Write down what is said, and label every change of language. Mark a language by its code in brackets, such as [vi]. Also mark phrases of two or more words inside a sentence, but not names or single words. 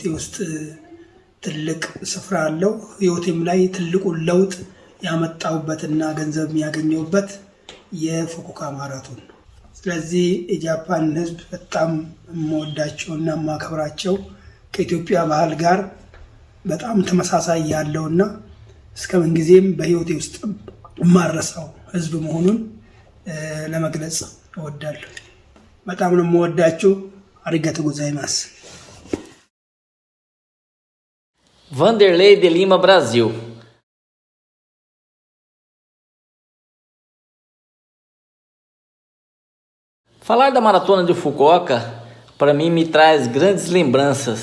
[am] ውስጥ ትልቅ ስፍራ አለው። ህይወቴም ላይ ትልቁን ለውጥ ያመጣውበትና ገንዘብ የሚያገኘውበት የፉኩኦካ ማራቶን ነው። ስለዚህ የጃፓን ህዝብ በጣም የምወዳቸውና የማከብራቸው ከኢትዮጵያ ባህል ጋር በጣም ተመሳሳይ ያለውና እስከ ምን ጊዜም በህይወቴ ውስጥ የማረሳው ህዝብ መሆኑን ለመግለጽ እወዳለሁ። በጣም ነው የምወዳችሁ። [ja] ありがとうございます። [pt] Vanderlei de Lima, Brasil. Falar da Maratona de Fukuoka, para mim, me traz grandes lembranças.